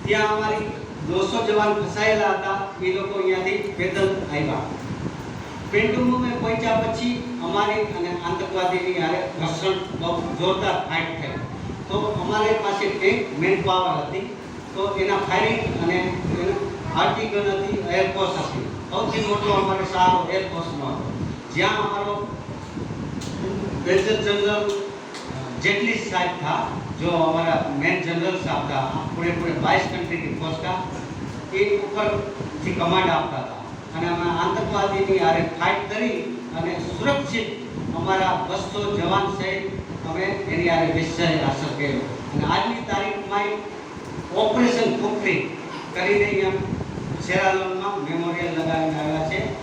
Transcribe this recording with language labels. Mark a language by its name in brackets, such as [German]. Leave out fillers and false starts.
[Gujarati] ત્યાં અમારી 200 જવાન ફસાયેલા હતા. એ લોકો અહીંયાથી પેદલ આવ્યા. પેન્ડુલમે પહોંચ્યા પછી અમારી અને આતંકવાદીની હારે ઘર્ષણ બહુ જોરદાર ફાઇટ થઈ. તો અમારી પાસે ટેન્ક મેન પાવર હતી, તો એના ફાયરિંગ અને આર્ટી ગન હતી, એરફોર્સ હતી. સૌથી મોટો અમારો સહારો એરફોર્સનો હતો, જ્યાં અમારો [Hindi] मेजर जनरल जेटली साहब था, जो हमारा मेन जनरल साहब था, पूरे 22 कंट्री की फोर्स का ये ऊपर [Gujarati] થી કમાન્ડ આપતા હતા. અને અમે આતંકવાદીની હારે ફાઇટ કરી અને સુરક્ષિત અમારા 200 જવાન સહિત અમે એની હારે વિજય હાંસલ કર્યો. અને આજની તારીખમાં ઓપરેશન ખુખરી કરીને એમ સેરાલોનમાં મેમોરિયલ લગાવીને આવ્યા છે.